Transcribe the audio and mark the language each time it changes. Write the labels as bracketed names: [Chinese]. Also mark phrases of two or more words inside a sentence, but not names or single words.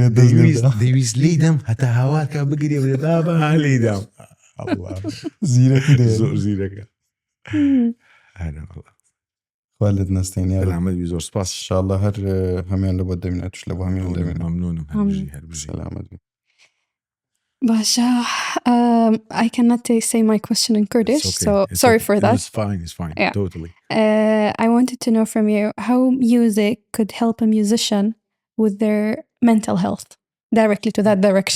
[Central Kurdish] دەویست لیدەم هەتا هاواکە بگرێ بێدا بە لیدەم زیرەکی زۆر زیرەکە خوا لێت نەستێنی سەلامەت زۆر سپاس انشاءالله هەر هەمیان لە بۆ دەمێنێت توش لە بۆ هەمیان دەمێنێت مەمنونم سەلامەت [English] Basha, I cannot say my question in Kurdish, so sorry for that. It's fine, Yeah. totally. I wanted to know from you how music could help a musician with their mental health, directly to that direction.